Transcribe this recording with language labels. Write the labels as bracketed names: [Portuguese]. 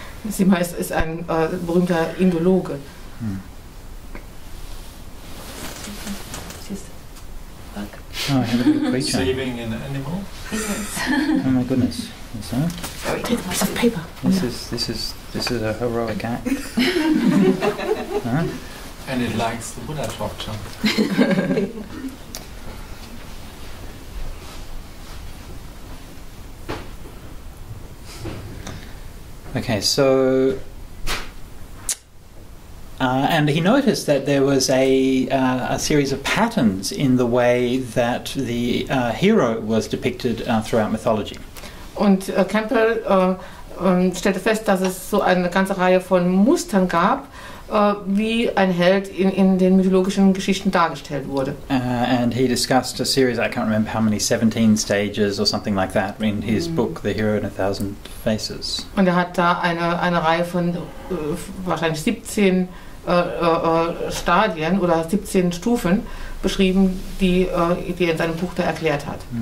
[German] Zimmer ist ein berühmter Indologe. [English] Oh, I have a little creature. Saving an animal? Yes. Oh my goodness. So, Sorry, take a piece of paper. This is a heroic act. Huh? And it likes the Buddha torture. Okay, so and he noticed that there was a series of patterns in the way that the hero was depicted throughout mythology. [German] Und Campbell stellte fest, dass es so eine ganze Reihe von Mustern gab, wie ein Held in den mythologischen Geschichten dargestellt wurde. [English] And he discussed a series, I can't remember how many, 17 stages or something like that, in his book The Hero in 1,000 Faces. [German] Und er hat da eine Reihe von wahrscheinlich 17 Stadien oder 17 Stufen beschrieben, die er in seinem Buch da erklärt hat.